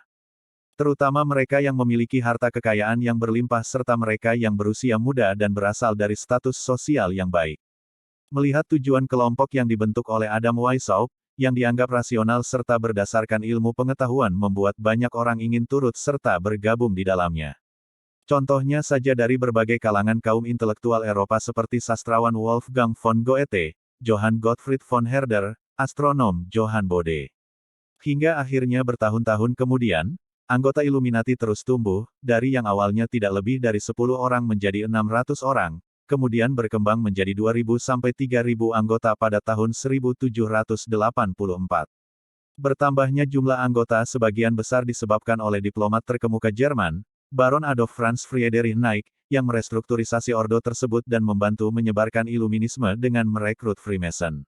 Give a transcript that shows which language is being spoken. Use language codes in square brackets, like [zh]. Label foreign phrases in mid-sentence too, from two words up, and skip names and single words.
[id] Terutama mereka yang memiliki harta kekayaan yang berlimpah serta mereka yang berusia muda dan berasal dari status sosial yang baik. Melihat tujuan kelompok yang dibentuk oleh Adam Weishaupt, yang dianggap rasional serta berdasarkan ilmu pengetahuan membuat banyak orang ingin turut serta bergabung di dalamnya. Contohnya saja dari berbagai kalangan kaum intelektual Eropa seperti sastrawan Wolfgang von Goethe, Johann Gottfried von Herder, astronom Johann Bode. Hingga akhirnya bertahun-tahun kemudian, anggota Illuminati terus tumbuh, dari yang awalnya tidak lebih dari 10 orang menjadi 600 orang, kemudian berkembang menjadi 2.000 sampai 3.000 anggota pada tahun 1784. Bertambahnya jumlah anggota sebagian besar disebabkan oleh diplomat terkemuka Jerman, Baron Adolf Franz Friedrich Nietzsche, yang merestrukturisasi ordo tersebut dan membantu menyebarkan Illuminisme dengan merekrut Freemason.